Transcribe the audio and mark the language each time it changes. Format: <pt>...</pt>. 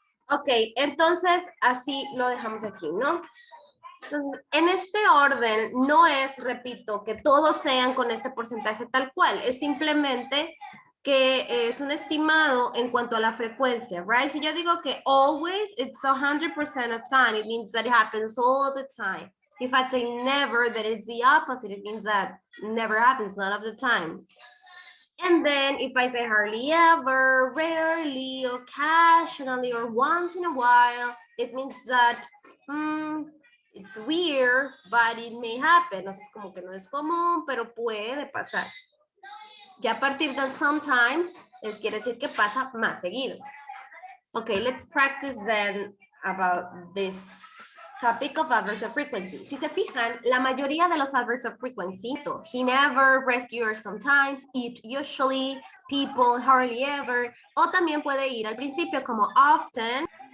<es>Ok, entonces así lo dejamos aquí, ¿no? Entonces, en este orden, no es, repito, que todos sean con este porcentaje tal cual, es simplemente que es un estimado en cuanto a la frecuencia, right? Si yo digo que</es> <en>always, it's 100% of time, it means that it happens all the time. If I say never, that it's the opposite, it means that never happens, none of the time. And then if I say hardly ever, rarely, occasionally, or once in a while, it means that it's weird, but it may happen.</en> <es>O sea, es como que no es común, pero puede pasar. Ya a partir de sometimes, quiere decir que pasa más seguido.</es> <en>Okay, let's practice then about this topic of adverbs of frequency.</en> <es>Si se fijan, la mayoría de los adverbs of frequency,</es> <en>he never, rescue, or sometimes, it, usually, people, hardly ever,</en> <es>o también puede ir al principio como often.</es>